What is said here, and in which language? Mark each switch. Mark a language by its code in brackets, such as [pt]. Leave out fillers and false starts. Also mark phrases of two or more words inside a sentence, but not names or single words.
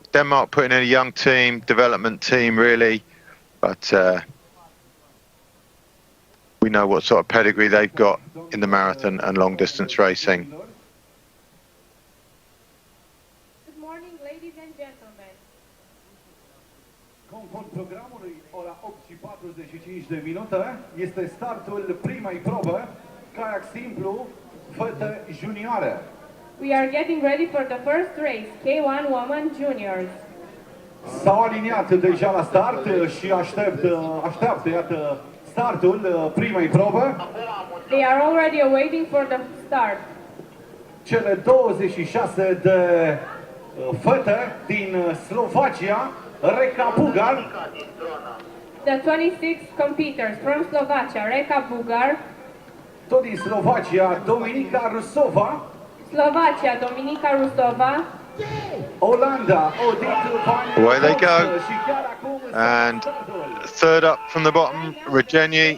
[en] Denmark putting in a young team, development team really, but we know what sort of pedigree they've got in the marathon and long distance racing. Good morning, ladies and gentlemen. [ro] Conform programului, ora 8:45 de minute, este startul primei probe, kayak simplu, fete junioare. [en] We are getting ready for the first race, K1w&m Juniors. [ro] S-au aliniat deja la start și așteaptă, iată, startul primei probă. [en] They are already awaiting for the start. [ro] Cele 26 de fete din Slovacia, Reka Bugar. [en] The 26 competitors from Slovakia, Reka Bugar. [ro] Tot din Slovacia, Dominika Rusova. [en] Slovakia, Dominika Rusova. [ro] Olanda, [en] away they go. And third up from the bottom, Regeni.